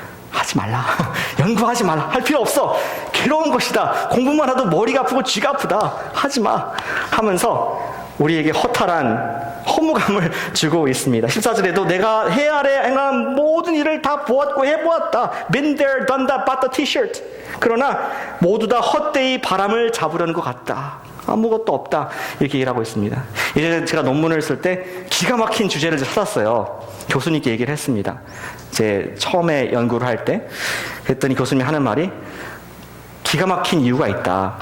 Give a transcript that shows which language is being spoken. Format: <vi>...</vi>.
<ko>하지 말라. 연구하지 말라. 할 필요 없어. 괴로운 것이다. 공부만 해도 머리가 아프고 쥐가 아프다. 하지 마. 하면서 우리에게 허탈한 허무감을 주고 있습니다. 14절에도 내가 해 아래 행한 모든 일을 다 보았고 해보았다.</ko> <en>Been there, done that, bought the t-shirt.</en> <ko>그러나 모두 다 헛되이 바람을 잡으려는 것 같다. 아무것도 없다. 이렇게 얘기를 하고 있습니다. 이제 제가 논문을 쓸 때 기가 막힌 주제를 찾았어요. 교수님께 얘기를 했습니다. 제 처음에 연구를 할 때 그랬더니 교수님이 하는 말이 기가 막힌 이유가 있다.</ko>